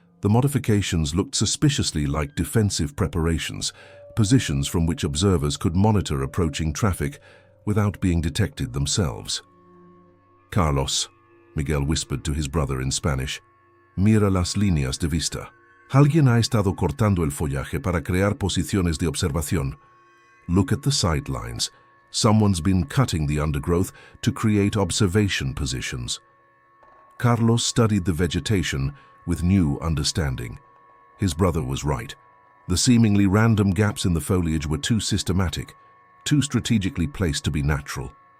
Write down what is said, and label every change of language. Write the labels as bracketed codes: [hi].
[en] The modifications looked suspiciously like defensive preparations, positions from which observers could monitor approaching traffic without being detected themselves. "Carlos," Miguel whispered to his brother in Spanish, [es] "mira las líneas de vista. Alguien ha estado cortando el follaje para crear posiciones de observación. [en] Look at the sidelines. Someone's been cutting the undergrowth to create observation positions." Carlos studied the vegetation with new understanding. His brother was right. The seemingly random gaps in the foliage were too systematic, too strategically placed to be natural.